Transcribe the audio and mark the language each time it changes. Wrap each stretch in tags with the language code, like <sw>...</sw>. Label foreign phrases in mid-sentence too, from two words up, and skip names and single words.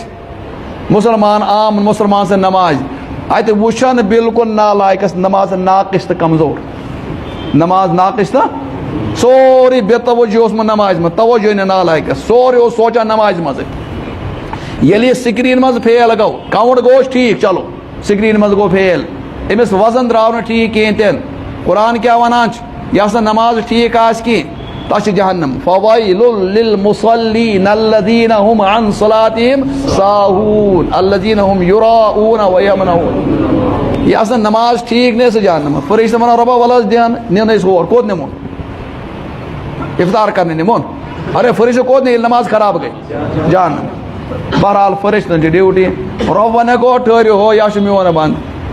<ks>مُسلمان عام مُسلمان سٕنٛدِ نمازِ اَتہِ وٕچھان بالکل نالایکس نماز ناقص تہٕ کمزور نماز ناقص تہٕ سورُے بے توجہ اوسمُت نمازِ منٛز توجہ نہٕ نالایکس سورُے اوس سونٛچان نمازِ منٛزٕے ییٚلہِ یہِ سِکریٖن منٛز فیل گوٚو کاوُنٛٹ گوٚوس ٹھیٖک چلو سِکریٖن منٛز گوٚو فیل أمِس وزن درٛاو نہٕ ٹھیٖک کِہیٖنۍ تہِ نہٕ قرآن کیٛاہ وَنان چھُ یۄس نہٕ نماز ٹھیٖک آسہِ کِہیٖنۍ تَتھ چھِ جہنم</ks> <ar>فویل للمصلین الذین هم عن صلاتہم ساہوٗن الذین هم یراؤون ویمنعون</ar> <ks>یہِ آسہِ نہٕ نماز ٹھیٖک نہِ سُہ جہنم فرشتہٕ وَنان رۄبا وَلہٕ حظ دِہن نِن أسۍ ہور کوٚت نِمون اِفطار کرنہِ نِمون ارے فرشتہٕ کوٚت نہِ ییٚلہِ نماز خراب گٔے جہنم بہرحال فرشتن چھِ ڈیوٹی رۄب وَنہِ گوٚو ٹھٔہرِو ہو یہِ چھُ میون بنٛد</ks>